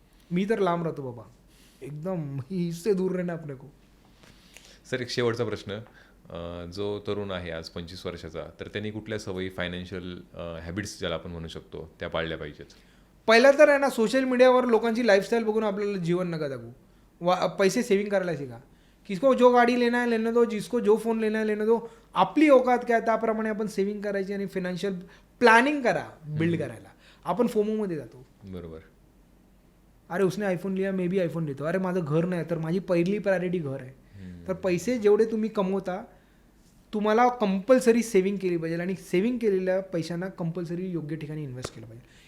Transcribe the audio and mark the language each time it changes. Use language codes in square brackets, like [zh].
[mr] मी तर लांब राहतो बाबा एकदम, [hi] इससे दूर रहना अपने को. [mr] सर एक शेवटचा प्रश्न, जो तरुण आहे आज 25 वर्षाचा, तर त्यांनी कुठल्या सवयी, फायनान्शियल हॅबिट्स ज्याला आपण म्हणू शकतो त्या पाळल्या पाहिजेत? पहिला तर आहे ना सोशल मीडियावर लोकांची लाईफस्टाईल बघून आपल्याला जीवन नका जगू. पैसे सेव्हिंग करायला शिका. [hi] किसको जो गाडी लेना है लेने दो, जिसको जो फोन लेना है लेने दो. [mr] आपली औकात काय त्याप्रमाणे आपण सेव्हिंग करायची आणि फायनान्शियल प्लॅनिंग करा, बिल्ड करायला. आपण फोमोमध्ये जातो. बरोबर. [hi] अरे उसने आयफोन लिया मे बी आयफोन लेतो. [mr] अरे माझं घर नाही, तर माझी पहिली प्रायोरिटी घर आहे. तर पैसे जेवढे तुम्ही कमवता तुम्हाला कंपल्सरी सेव्हिंग केली पाहिजे आणि सेव्हिंग केलेल्या पैशांना कंपल्सरी योग्य ठिकाणी इन्व्हेस्ट केलं पाहिजे.